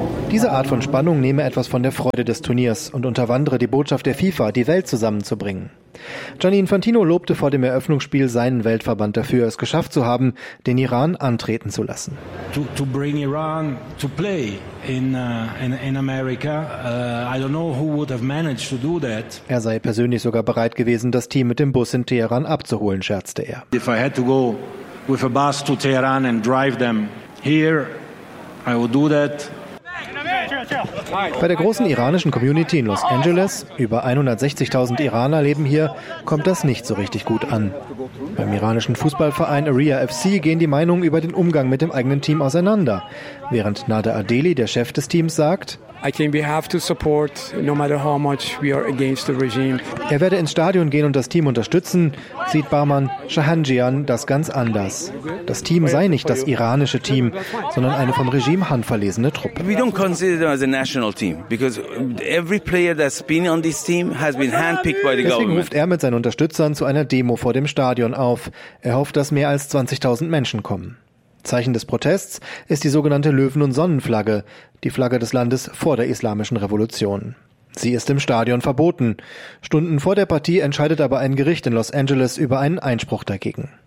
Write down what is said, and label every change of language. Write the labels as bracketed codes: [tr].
[de] Diese Art von Spannung nehme etwas von der Freude des Turniers und unterwandere die Botschaft der FIFA, die Welt zusammenzubringen. Gianni Infantino lobte vor dem Eröffnungsspiel seinen Weltverband dafür, es geschafft zu haben, den Iran antreten zu lassen. [en] To bring Iran to play in America, I don't know who would have managed to do that. [de] Er sei persönlich sogar bereit gewesen, das Team mit dem Bus in Teheran abzuholen, scherzte er. [en] If I had to go with a bus to Teheran and drive them here, I would do that. [de] Bei der großen iranischen Community in Los Angeles, über 160.000 Iraner leben hier, kommt das nicht so richtig gut an. Beim iranischen Fußballverein Area FC gehen die Meinungen über den Umgang mit dem eigenen Team auseinander. Während Nader Adeli, der Chef des Teams, sagt, [en] I think we have to support, no matter how much we are against the regime. [de] Er werde ins Stadion gehen und das Team unterstützen, sieht Barman Shahanjian das ganz anders. Das Team sei nicht das iranische Team, sondern eine vom Regime handverlesene Truppe. [en] We don't consider them as a national team, because every player that's been on this team has been handpicked by the government. [de] Deswegen ruft er mit seinen Unterstützern zu einer Demo vor dem Stadion auf. Er hofft, dass mehr als 20.000 Menschen kommen. Zeichen des Protests ist die sogenannte Löwen- und Sonnenflagge, die Flagge des Landes vor der islamischen Revolution. Sie ist im Stadion verboten. Stunden vor der Partie entscheidet aber ein Gericht in Los Angeles über einen Einspruch dagegen.